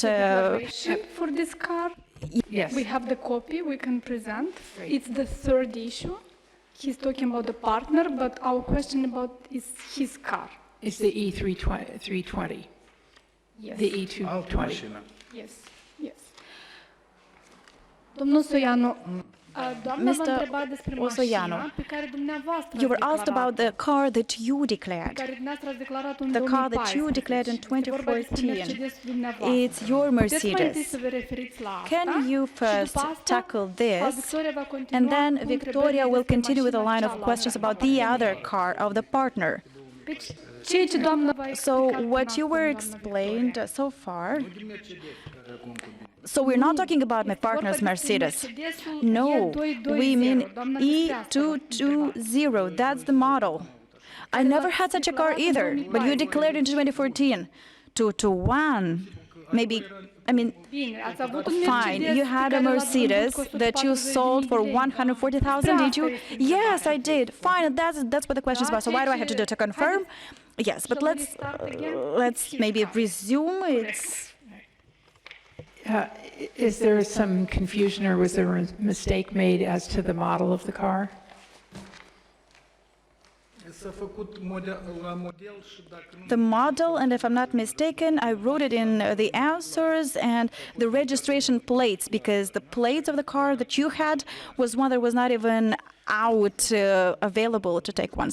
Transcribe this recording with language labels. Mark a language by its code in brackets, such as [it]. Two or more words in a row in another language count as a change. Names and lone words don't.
[en] For this car, Yes. we have the copy we can present. It's the third issue. He's talking about the partner, but our question about is his car. It's the E320, Yes. the E220. Yes. Yes. [ro] Domnul Osoianu, doamna v-a [en] Mr. [ro] întrebat despre Osoianu, mașina pe care dumneavoastră [en] You were [ro] ați [en] asked about [ro] declarat-o, [en] the car that you [ro] pe [en] declared. [ro] care dumneavoastră ați declarat-o în [en] The car that you 2014. declared in [ro] Este vorba despre 2014. Mercedesul dumneavoastră. [en] It's your [ro] Puteți mai întâi Mercedes. să vă referiți la asta [en] Can you [ro] și [en] first [ro] după asta, [en] tackle this, [ro] Victoria va continua [en] and then [ro] cu Victoria întrebările [en] will [ro] despre [en] continue with a [ro] mașina [en] line of [ro] cealaltă. [en] questions about the other car of the partner. [ro] Deci, ceea ce doamna v-a [en] So [ro] explicat [en] what [ro] până [en] you [ro] acum, [en] were [ro] doamna [en] explained Victoria. so far. So we're not talking about my [ro] Este vorba [en] partner's [ro] despre Mercedes. Mercedesul [en] No, E220. we mean [ro] Doamna, despre asta vă întrebam. [en] E220. That's the model. I never had such a car either, but you declared in 2014. 221, maybe, I mean, [ro] Bine, ați avut un [en] fine, Mercedes you [ro] pe [en] had a [ro] care l-ați vândut Mercedes cu [en] that you 140.000 sold for [ro] lei. [en] 140,000, did you? [ro] Despre asta este [en] Yes, I [ro] întrebarea. [en] did. Fine, that's what the question is about. So why do I have to do to confirm? Yes, but let's maybe resume. It's Is there some confusion or was there a mistake made as to the model of the car? the model, and if I'm not mistaken, I wrote it in the answers and the registration plates, because the plates of the car that you had was one that was not even out available to take one.